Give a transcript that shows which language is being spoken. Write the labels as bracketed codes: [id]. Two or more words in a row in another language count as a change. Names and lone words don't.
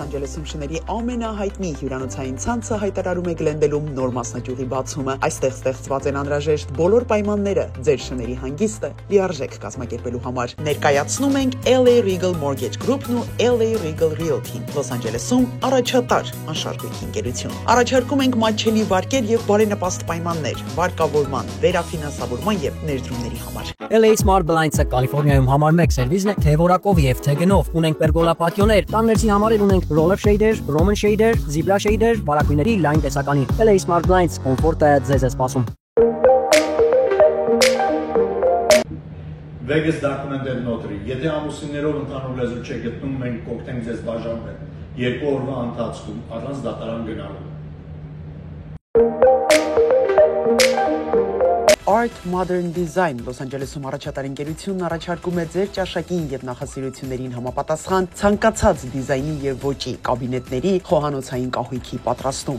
[hy] Անջելեսում շների ամենահայտնի հյուրանոցային ցանցը հայտարարում է Գլենդելում նոր մասնաճյուղի բացումը։ Այստեղ ստեղծված են անհրաժեշտ բոլոր պայմանները ձեր շների հանգիստը լիարժեք կազմակերպելու կազմակերպելու համար։ Ներկայացնում ենք LA Regal Mortgage Group-ն ու LA Regal Realty-ն Լոս Անջելեսում առաջատար անշարժույթ ընկերություն։ Առաջարկում ենք մատչելի վարկեր եւ բարենպաստ պայմաններ վարկավորման, վերաֆինանսավորման եւ ներդրումների համար։ LA Smart Blinds-ը Կալիֆոռնիայում համար 1 սերվիզն է թե որակով եւ թե գնով։ Ունենք պերգոլա պատիոներ, տաններցի համար ունենք [en] roller shader, Roman shader, zebra shader, [hy] բարակույների լայն տեսականի։ LA Smart Blinds կոմֆորտը ձեզ է սպասում։ [en] Vegas documented notary. [hy] Եթե ամուսիններով ընդհանուր լեզու չեք գտնում, մենք կօգնենք ձեզ բաժանվել 2 օրվա ընթացքում առանց դատարան գնալու։ Art Modern Design Լոս Անջելեսում առաջատար ընկերությունն առաջարկում է ձեր ճաշակին եւ նախասիրություններին համապատասխան ցանկացած դիզայնի եւ ոճի կաբինետների, խոհանոցային կահույքի պատրաստում։